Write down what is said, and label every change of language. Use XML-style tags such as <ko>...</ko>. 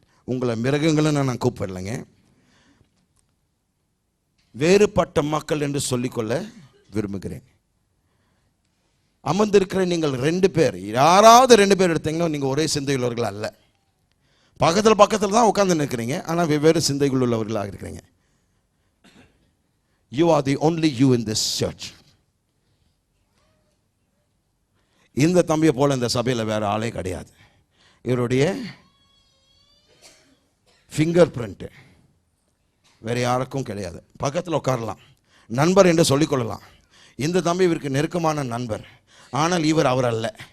<ta>உங்களை மிருகங்களும் நான் கூப்பிடலைங்க, வேறுபட்ட மக்கள் என்று சொல்லிக்கொள்ள விரும்புகிறேன். அமர்ந்திருக்கிற நீங்கள் 2 பேர், யாராவது 2 பேர் எடுத்தீங்கன்னா நீங்கள் ஒரே சிந்தையுள்ளவர்கள் அல்ல. பக்கத்தில் தான் உட்கார்ந்து நிற்கிறீங்க, ஆனால் வெவ்வேறு சிந்தைகள் உள்ளவர்களாக இருக்கிறீங்க.</ta> <en>You are the only you in this church.</en> <ta>இந்த தம்பியை போல இந்த சபையில் வேற ஆளே கிடையாது. இவருடைய ஃபிங்கர் பிரிண்ட் வேற யாருக்கும் கிடையாது. பக்கத்தில் உட்காரலாம், நண்பர் என்று சொல்லிக்கொள்ளலாம். இந்த தம்பி இவருக்கு நெருக்கமான நண்பர், ஆனால் இவர் அவர் அல்ல.</ta>